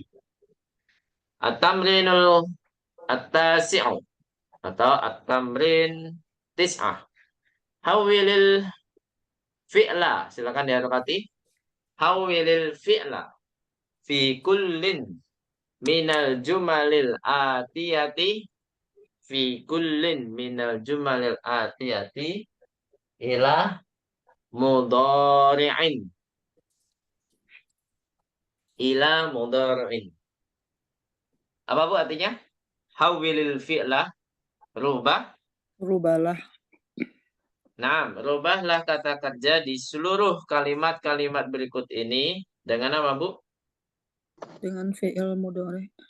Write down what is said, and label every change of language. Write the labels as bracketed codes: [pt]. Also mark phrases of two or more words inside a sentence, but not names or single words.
[ar] التمرين التاسع أو التمرين تسعة. حوّل الفعل. [id] Silakan diharokati. [ar] حوّل الفعل في كلٍّ من الجمل الآتية في كلٍّ من الجمل الآتية إلى مضارعٍ. إلى مضارعٍ. [id] Apa Bu artinya? [ar] حوّل الفعل, [id] rubah. Rubahlah Nah, rubahlah kata kerja di seluruh kalimat-kalimat berikut ini dengan apa, Bu? dengan [ar] فعل مضارع.